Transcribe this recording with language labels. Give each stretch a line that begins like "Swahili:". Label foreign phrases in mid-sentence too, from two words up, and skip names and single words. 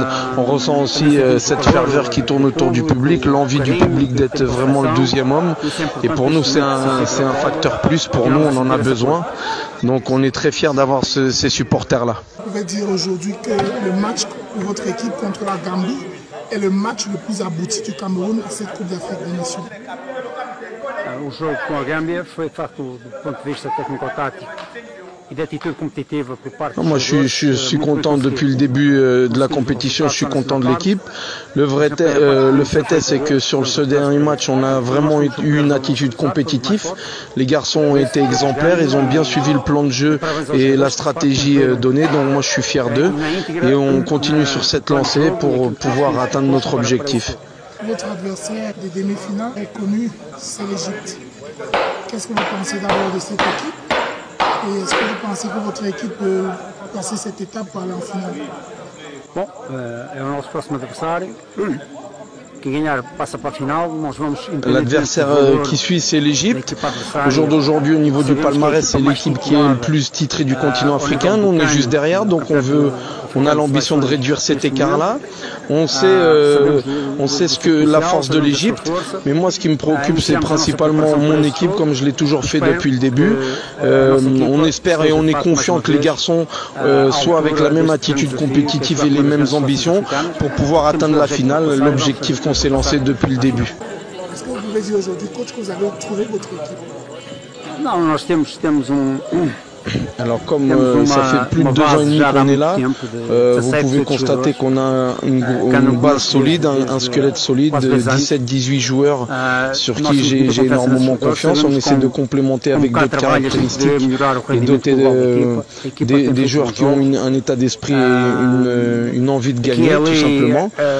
French: On ressent aussi cette ferveur qui tourne autour du public, l'envie du public d'être vraiment le 12e homme. Et pour nous, c'est un facteur plus. Pour nous, on en a besoin. Donc on est très fiers d'avoir ces supporters-là. Vous pouvez dire aujourd'hui que le match de votre équipe contre la Gambie est le match le plus abouti du Cameroun à cette Coupe d'Afrique des Nations.
Portuguese: O jogo com a Gâmbia foi, de facto, do ponto de vista técnico-tático e de atitude competitiva por parte.
French: Moi, je suis content depuis le début de la compétition. Je suis content de l'équipe. Le fait est, c'est que sur ce dernier match, on a vraiment eu une attitude compétitive. Les garçons ont été exemplaires. Ils ont bien suivi le plan de jeu et la stratégie donnée. Donc moi, je suis fier d'eux et on continue sur cette lancée pour pouvoir atteindre notre objectif. Votre adversaire des demi-finales est connu, c'est l'Égypte. Qu'est-ce que vous pensez d'abord de cette équipe? Et est-ce que vous pensez que votre équipe peut passer cette étape pour aller en finale?
Portuguese: Bom, é o nosso próximo adversário.
French: Qui gagnera
Portuguese: passe para a finale.
French: L'adversaire qui suit, c'est l'Égypte. Au jour d'aujourd'hui, au niveau du palmarès, c'est l'équipe qui est le plus titrée du continent africain. Nous, on est juste derrière, donc on a l'ambition de réduire cet écart-là. On sait ce que la force de l'Égypte, mais moi, ce qui me préoccupe, c'est principalement mon équipe, comme je l'ai toujours fait depuis le début. On espère et on est confiant que les garçons soient avec la même attitude compétitive et les mêmes ambitions pour pouvoir atteindre la finale, l'objectif qu'on s'est lancé depuis le début. Est-ce que vous pouvez dire aujourd'hui, coach, que vous avez trouvé votre équipe? Non,
Portuguese: nós temos
French: Alors comme ça fait plus de 2 ans et demi qu'on est là, vous pouvez constater qu'on a une base solide, un squelette solide de 17-18 joueurs sur qui j'ai énormément confiance. On essaie de complémenter avec d'autres caractéristiques et doter des joueurs qui ont un état d'esprit et une envie de gagner tout simplement.